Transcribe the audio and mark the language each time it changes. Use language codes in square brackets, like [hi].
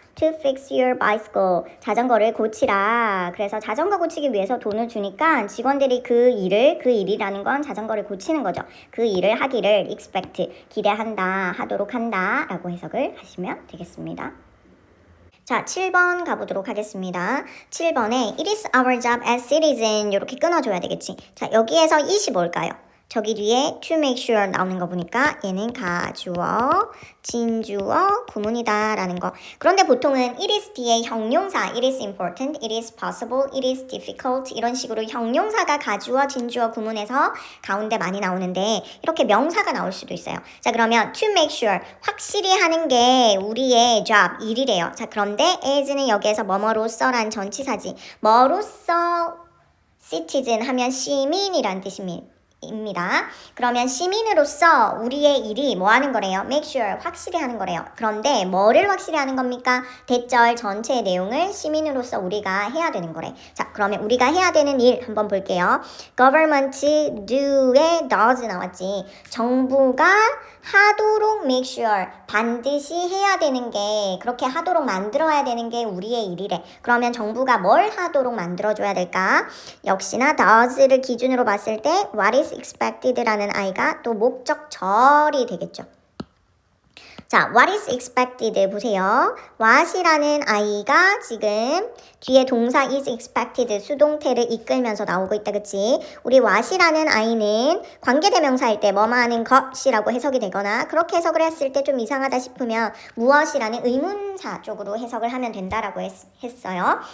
[en] To fix your bicycle. [ko] 자전거를 고치라. 그래서 자전거 고치기 위해서 돈을 주니까 직원들이 그 일이라는 건 자전거를 고치는 거죠. 그 일을 하기를 expect, 기대한다, 하도록 한다 라고 해석을 하시면 되겠습니다. 자, 7번 가보도록 하겠습니다. 7번에 [en] It is our job as citizen [ko] 이렇게 끊어줘야 되겠지. 자, 여기에서 it이 뭘까요? 저기 뒤에 [en] to make sure [ko] 나오는 거 보니까 얘는 가주어, 진주어, 구문이다 라는 거. 그런데 보통은 [en] it is 뒤에 형용사 it is important, it is possible, it is difficult [ko] 이런 식으로 형용사가 가주어, 진주어, 구문에서 가운데 많이 나오는데 이렇게 명사가 나올 수도 있어요. 자, 그러면 to make sure 확실히 하는 게 우리의 job, 일이래요. 자, 그런데 as는 여기에서 뭐뭐로써란 전치사지. 뭐로써 citizen 하면 시민이란 뜻입니다. 그러면 시민으로서 우리의 일이 뭐 하는 거래요? make sure 확실히 하는 거래요. 그런데 뭐를 확실히 하는 겁니까? 대절 전체의 내용을 시민으로서 우리가 해야 되는 거래. 자, 그러면 우리가 해야 되는 일 한번 볼게요. government do에 does 나왔지. 정부가 하도록 make sure 반드시 해야 되는 게 그렇게 하도록 만들어야 되는 게 우리의 일이래. 그러면 정부가 뭘 하도록 만들어줘야 될까? 역시나 does를 기준으로 봤을 때 [en] what is expected [ko] 라는 아이가 또 목적절이 되겠죠. 자, [en] what is expected [ko] 보세요. what이라는 아이가 지금 뒤에 동사 is expected 수동태를 이끌면서 나오고 있다, 그치? 우리 what이라는 아이는 관계대명사일 때 뭐뭐 하는 것이라고 해석이 되거나 그렇게 해석을 했을 때 좀 이상하다 싶으면 무엇이라는 의문사 쪽으로 해석을 하면 된다라고 했어요.